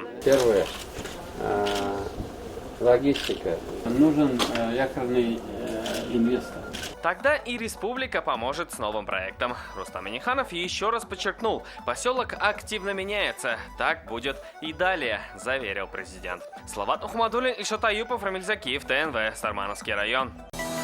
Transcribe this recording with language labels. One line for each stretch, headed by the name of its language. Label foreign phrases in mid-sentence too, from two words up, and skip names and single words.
Russian: Первое. Логистика. Нужен якорный инвестор. Тогда и республика поможет с новым проектом. Рустам Минниханов еще раз подчеркнул, поселок активно меняется. Так будет и далее, заверил президент. Салават Ухмадуллин, Ильшат Аюпов, Рамиль Закиев, ТНВ, Сармановский район.